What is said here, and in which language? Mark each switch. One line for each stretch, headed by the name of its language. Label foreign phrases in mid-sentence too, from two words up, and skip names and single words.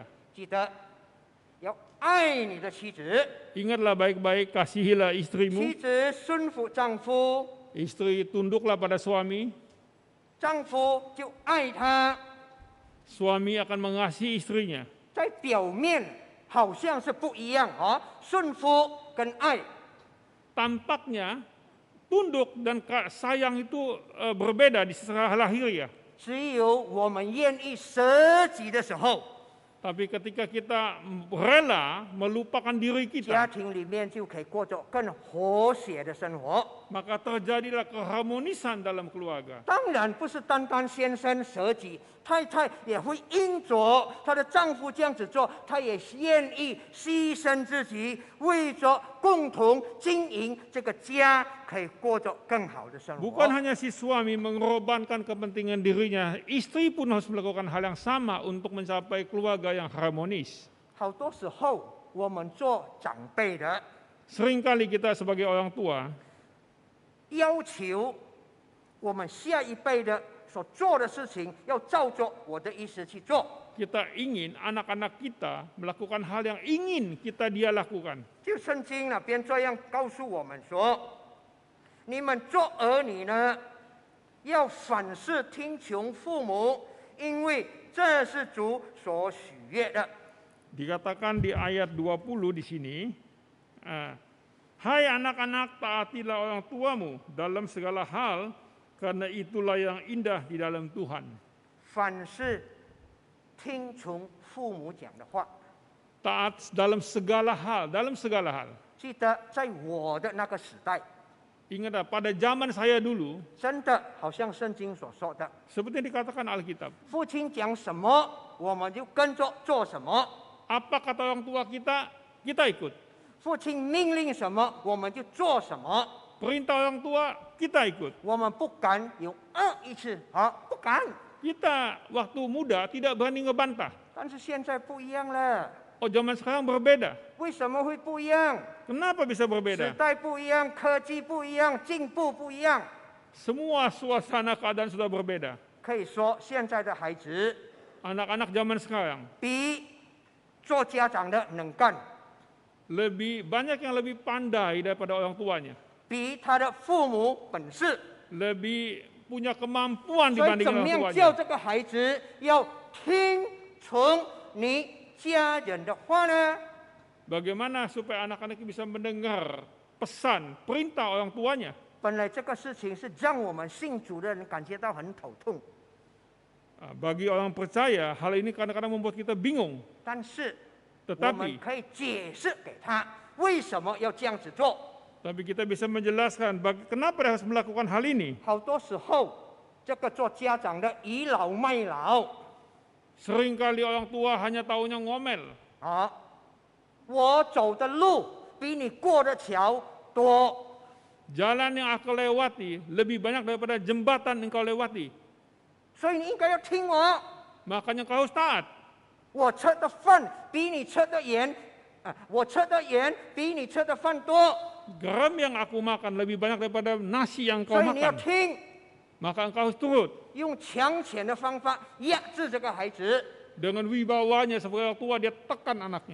Chinese: 记得要爱你的妻子，
Indonesian: Ingatlah baik-baik, kasihilah
Chinese: 妻
Indonesian: istrimu.
Chinese: 子顺服丈夫，
Indonesian: Istri tunduklah pada suami.
Chinese: 丈夫就爱他。
Indonesian: Suami akan mengasihi istrinya.
Chinese: 在表面好像是不一样啊，顺服跟爱。
Indonesian: Tampaknya tunduk dan sayang itu berbeda di secara lahiriah.
Chinese: 只有我们愿意舍己的时候，
Indonesian: Tapi ketika kita rela melupakan diri
Chinese: 家
Indonesian: kita,
Chinese: 庭里面就可以过着更和谐的生活。
Indonesian: maka terjadilah keharmonisan dalam keluarga.
Chinese: 当然不是单单先生舍己，太太也会因着她的丈夫这样子做，她也愿意牺牲自己，为着共同经营这个家，可以过着更好的生活。
Indonesian: Bukan hanya si suami mengorbankan kepentingan dirinya, istri pun harus melakukan hal yang sama untuk mencapai keluarga yang harmonis.
Chinese: 好多时候我们做长辈的，
Indonesian: Seringkali kita sebagai orang tua
Chinese: 要求我们下一辈的所做的事情，要照着我的意思去做。
Indonesian: kita ingin anak-anak kita melakukan hal yang ingin dia lakukan.
Chinese: 就圣经那边这样告诉我们说，你们做儿女呢，要凡事听从父母，因为这是主所许悦的。
Indonesian: Dikatakan di ayat 20 di sini, hai anak-anak, taatilah orang tuamu dalam segala hal, karena itulah yang indah di dalam Tuhan.
Chinese: 凡事听从父母讲的话。
Indonesian: Taat dalam segala hal.
Chinese: 记得在我的那个时代，
Indonesian: Ingatlah, pada zaman saya dulu,
Chinese: 真的好像圣经所说的，
Indonesian: seperti yang dikatakan Alkitab,
Chinese: 父亲讲什么，我们就跟着做什么。
Indonesian: apa kata orang tua kita, kita ikut.
Chinese: 父亲命令什么，我们就做什么。
Indonesian: Perintah orang tua, kita ikut.
Chinese: 我们不敢有一次，不敢。
Indonesian: Kita waktu muda tidak berani ngebantah.
Chinese: 但是现在不一样了，
Indonesian: Oh, zaman sekarang berbeda.
Chinese: 为什么会不一样？
Indonesian: Kenapa bisa
Chinese: 时
Indonesian: berbeda?
Chinese: 代不一样，科技不一样，进步不一样。
Indonesian: Semua suasana keadaan sudah berbeda.
Chinese: 可以说，现在的孩子
Indonesian: Anak-anak zaman sekarang
Chinese: 比做家长的能干，
Indonesian: banyak yang lebih pandai daripada orang tuanya.
Chinese: 比他的父母本事。
Indonesian: Lebih punya kemampuan
Chinese: 所以
Indonesian: dibanding
Chinese: 怎么
Indonesian: orang
Chinese: 样
Indonesian: tuanya.
Chinese: 叫这个孩子要听从你家人的话呢？
Indonesian: Bagaimana supaya anak-anak bisa mendengar pesan, perintah orang tuanya?
Chinese: 本来这个事情是让我们信主的人感觉到很头痛，
Indonesian: Bagi orang percaya, hal ini kadang-kadang membuat kita bingung.
Chinese: 但是我
Indonesian: Tetapi
Chinese: 们可以解释给他为什么要这样子做。
Indonesian: Tapi kita bisa menjelaskan kenapa dia harus melakukan hal ini.
Chinese: 好多时候，这个做家长的倚老卖老
Indonesian: Seringkali orang tua hanya taunya ngomel.
Chinese: 我走的路比你过的桥多，
Indonesian: Jalan yang aku lewati lebih banyak daripada jembatan yang kau lewati.
Chinese: 所以你应该要听我。
Indonesian: Makanya kau harus taat.
Chinese: 我吃的饭比你吃的盐，我吃的盐比你吃的饭多，
Indonesian: Garam yang aku makan lebih banyak daripada nasi yang kau
Chinese: 所以你要
Indonesian: makan.
Chinese: 听，
Indonesian: Maka engkau harus turut.
Chinese: 用强权的方法压制这个孩子。
Indonesian: Dengan wibawanya sebagai orang tua, dia tekan anaknya.